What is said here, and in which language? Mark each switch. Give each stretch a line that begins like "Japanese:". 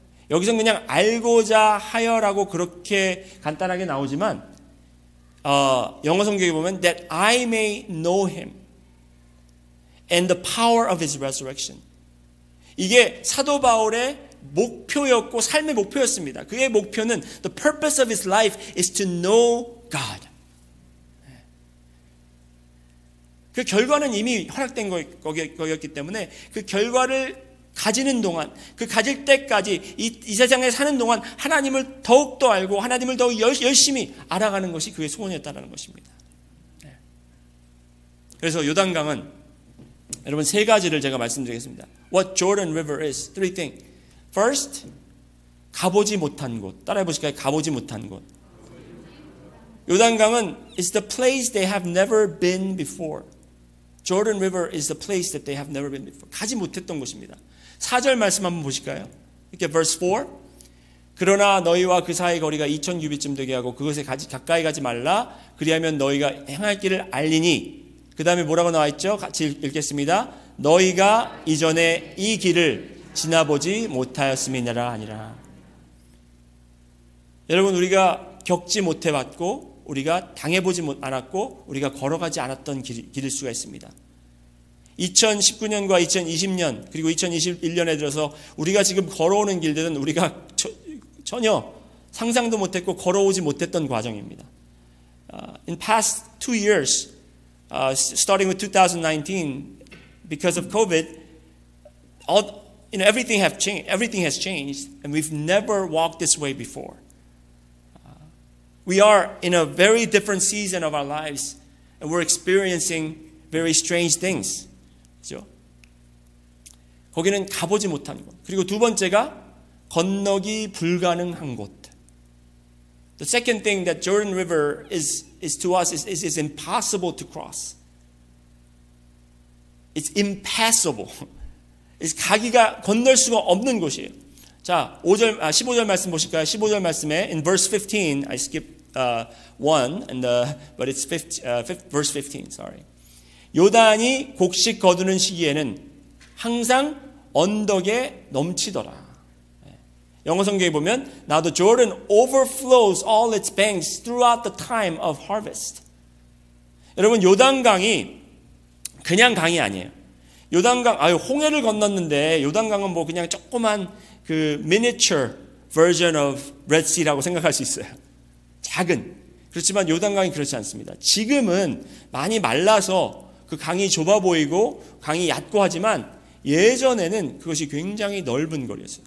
Korean: 여기서는 그냥 알고자 하여라고 그렇게 간단하게 나오지만 영어 성경에 보면
English: that I may know him and the power of his resurrection.
Korean: 이게 사도 바울의 목표였고 삶의 목표였습니다. 그의 목표는
English: the purpose of his life is to know God.
Korean: 그 결과는 이미 허락된 거였기 때문에 그 결과를 가지는 동안, 그 가질 때까지 이 세상에 사는 동안 하나님을 더욱더 알고 하나님을 더욱 열심히 알아가는 것이 그의 소원이었다는 것입니다. 그래서 요단강은 여러분 세 가지를 제가 말씀드리겠습니다.
English: What Jordan River is. Three things. First,
Korean: 가보지 못한 곳. 따라해 보실까요? 가보지 못한 곳. 요단강은
English: is the place they have never been before. Jordan River is the place that they have never been before.
Korean: 가지 못했던 곳입니다. 4절 말씀 한번 보실까요? 이렇게
English: verse 4.
Korean: 그러나 너희와 그 사이의 거리가 2000규빗쯤 되게 하고 그것에 가까이 가지 말라. 그리하면 너희가 행할 길을 알리니. 그 다음에 뭐라고 나와 있죠? 같이 읽겠습니다. 너희가 이전에 이 길을 지나보지 못하였음이니라 아니라. 여러분 우리가 겪지 못해봤고 우리가 당해보지 않았고 우리가 걸어가지 않았던 길일 수가 있습니다. 2019년과 2020년 그리고 2021년에 들어서 우리가 지금 걸어오는 길들은 우리가 전혀 상상도 못했고 걸어오지 못했던 과정입니다.
English: In past 2 years, starting with 2019, because of COVID, everything has changed, and we've never walked this way before. We are in a very different season of our lives, and we're experiencing very strange things.
Korean: 그렇죠? 거기는 가보지 못한 곳. 그리고 두 번째가 건너기 불가능한 곳.
English: The second thing that Jordan River is to us is impossible to cross. It's impassable.
Korean: 가기가 건널 수가 없는 곳이에요. 자, 15절 말씀 보실까요? 15절 말씀에
English: in verse 15, I skipped 1, but it's verse 15. Sorry.
Korean: 요단이 곡식 거두는 시기에는 항상 언덕에 넘치더라. 영어 성경에 보면
English: Now the Jordan overflows all its banks throughout the time of harvest.
Korean: 여러분, 요단강이 그냥 강이 아니에요. 요단강, 홍해를 건넜는데 요단강은 뭐 그냥 조그만 그
English: miniature version of Red Sea
Korean: 라고 생각할 수 있어요. 작은. 그렇지만 요단강이 그렇지 않습니다. 지금은 많이 말라서 그 강이 좁아 보이고 강이 얕고 하지만 예전에는 그것이 굉장히 넓은 거리였어요.